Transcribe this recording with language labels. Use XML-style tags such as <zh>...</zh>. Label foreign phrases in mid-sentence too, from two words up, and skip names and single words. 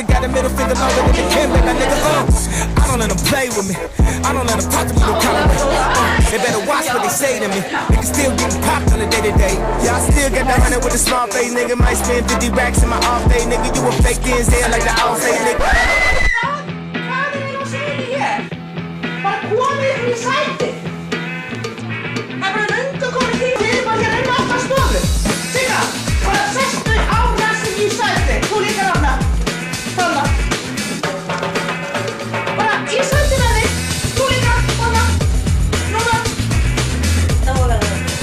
<en>Got a middle finger longer than the Kimberly, like, nigga. I don't let them play with me. I don't let them talk to me no kind of way. They better watch what they say to me. Nigga still getting popped on the day-to-day. Yeah, I still got that 100 with the small face, nigga. Might spend 50 racks in my off day, nigga. You a fake Denzel like the off day, nigga.</en> <is>Komið í sæti. Það verður löngu komið tíma til að hérna inn á okkar stofu. Sigga, bara sestu á þessi í sæti. Þú líka Ragna. Þarna. Bara í sæti með þig. Þú líka. Þarna. Núna. Það voru það.</is>